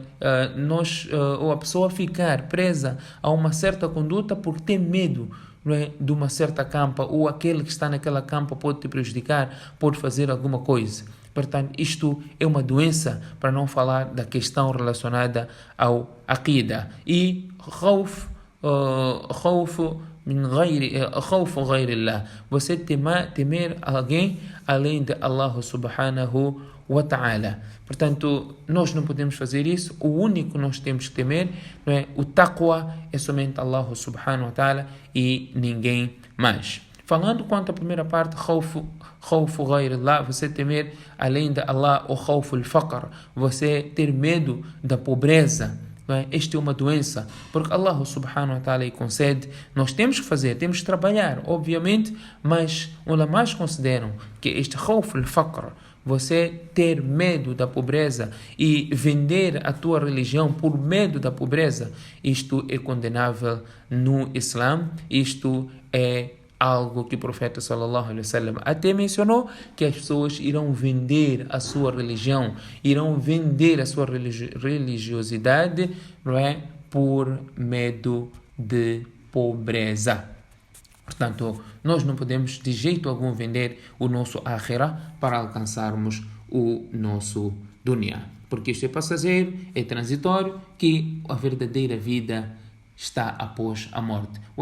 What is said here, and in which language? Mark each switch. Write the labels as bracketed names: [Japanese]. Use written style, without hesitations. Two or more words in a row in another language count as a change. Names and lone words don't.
[Portuguese] Ou a pessoa ficar presa a uma certa conduta por ter medo, não é, de uma certa campa, ou aquele que está naquela campa pode te prejudicar, pode fazer alguma coisa. Portanto, isto é uma doença, para não falar da questão relacionada ao aqida. [Arabic] E خوف غير الله. [Portuguese] Você temer alguém além de [Arabic] الله سبحانه وتعالى. [Portuguese] Portanto, nós não podemos fazer isso. O único que nós temos que temer, não é? O taqwa é somente [Arabic] الله سبحانه وتعالى [Portuguese] e ninguém mais. Falando quanto à primeira parte, [Arabic] خوف غير الله, [Portuguese] você temer além de Allah, ou [Arabic] خوف الفقر, [Portuguese] você ter medo da pobreza. Esta é uma doença, porque [Arabic] الله سبحانه وتعالى [Portuguese] concede. Nós temos que fazer, temos que trabalhar, obviamente, mas ulamás consideram que este [Arabic] خوف الفقر, [Portuguese] você ter medo da pobreza e vender a tua religião por medo da pobreza, isto é condenável no Islã. Isto é algo que o profeta [Arabic] صلى الله عليه وسلم [Portuguese] até mencionou, que as pessoas irão vender a sua religião, irão vender a sua religiosidade, não é? Por medo de pobreza. Portanto, nós não podemos de jeito algum vender o nosso akhirah para alcançarmos o nosso dunya, porque isto é passageiro, é transitório, que a verdadeira vida está após a morte.